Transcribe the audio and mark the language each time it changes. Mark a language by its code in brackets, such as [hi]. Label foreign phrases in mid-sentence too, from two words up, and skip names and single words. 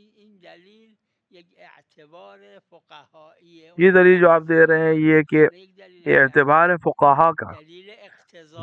[fa] این دلیل یک اعتبار فقهایی [ur] یہ دلیل جو آپ دے رہے ہیں یہ کہ [fa] نه یک دلیل [ur] یہ اعتبار ہے فقہا کا، [fa] دلیل اقتضا